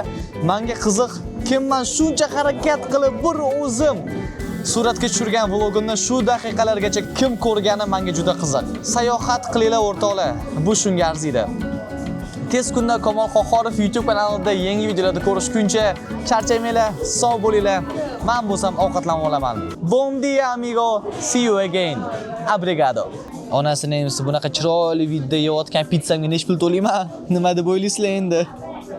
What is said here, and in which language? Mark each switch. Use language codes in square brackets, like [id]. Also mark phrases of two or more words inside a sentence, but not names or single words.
[uz] Menga qiziq, kimman shuncha harakat qilib bir o'zim suratga tushirgan vlogimni shu daqiqalargacha kim ko'rgani menga juda qiziq. Sayohat qilinglar o'rtoqlar, bu shunga arziydi. Tez kunda Kamol Qohorov YouTube kanalida yangi videolarda ko'rishguncha charchamanglar, sog' bo'linglar. Men bo'lsam ovqatlanib olaman. [pt] Bom dia amigo, [en] see you again. [pt] Obrigado. [uz] Onasining bunaqa chiroyli videoda yeyotgan pizzamga necha pul to'layman? Nima deb o'ylaysizlar endi?